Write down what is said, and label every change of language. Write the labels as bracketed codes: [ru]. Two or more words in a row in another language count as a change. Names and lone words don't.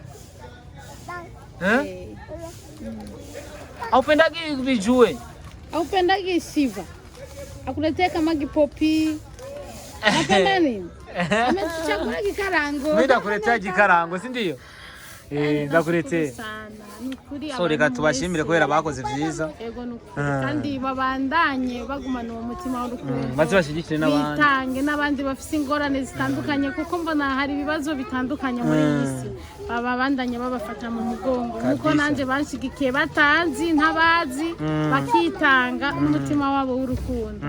[sw] Haupendagi vijue? Haupendagi siva. Akuletea kama gipopi. Unapenda nini? Amechagua gikarango. Mimi ndakuletea gikarango, si ndio? Ndakuletea. [rn] So reka tubashimire kubera bakoze vyiza. Yego nukuri kandi babandanye bagumana uwo mutima w'urukundo. Bazi bashigikire n'abandi. Bitange n'abandi bafise ingorane zitandukanye kuko mbona hari ibibazo bitandukanye muri iyi si. Babandanye babafata mu mugongo. Nuko nanje banshigikiye batanzi ntabazi bakitanga n'umutima wabo w'urukundo.